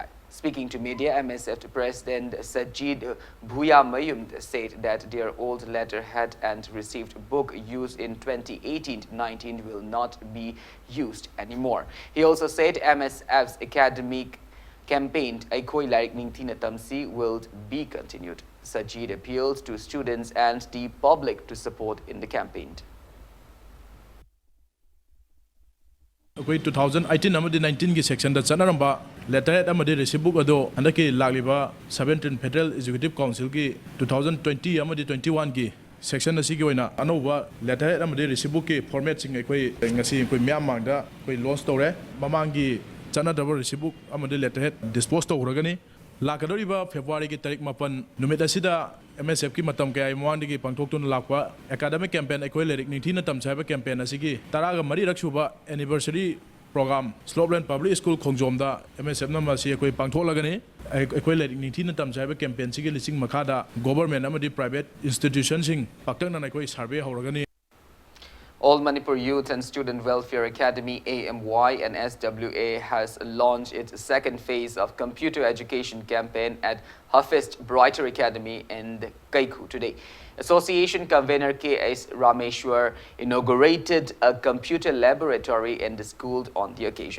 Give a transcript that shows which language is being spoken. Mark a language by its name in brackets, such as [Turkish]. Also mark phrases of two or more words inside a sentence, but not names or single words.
[English] Speaking to media, MSF President Sajid Bhuyamayum said that their old letterhead and received book used in 2018-19 will not be used anymore. He also said MSF's academic campaign Aikoi Larik Ningtina Tamsi will be continued. Sajid appealed to students and the public to support in the campaign. [Manipuri] 2018 amadi 19 gi section da chanaramba letterhead amadi [English] receipt book [Manipuri] ado handaki lagliba 17 Federal Executive Council ki 2020 amadi 21 gi section asi gi oina anoba letterhead amadi [English] receipt book [Manipuri] ki format sing koi ngasi koi myam mangda koi launch tore mamangi chanadaba receipt book amadi [English] letterhead dispose [Manipuri] tawragani lakadoriba February ki tarik 8 numit asida MSF ki matam kay muan digi pangthok tun lakwa [English] academic campaign [Manipuri] ekoi lerik ningthina tam saiba campaign asigi taraga mari raksuba [English] anniversary program [Manipuri] Slopeland Public School Khongjomda MSF na masi ekoi pangthok lagani ekoi lerik ningthina tam saiba campaign sigi lising makhada government amadi [English] private institutions [Manipuri] sing paktak na ekoi survey horagani. [English] All Manipur Youth and Student Welfare Academy AMY and SWA has launched its second phase of computer education campaign at Hafist Brighter Academy in Kaiku today. Association convener K.S. Rameshwar inaugurated a computer laboratory in the school on the occasion.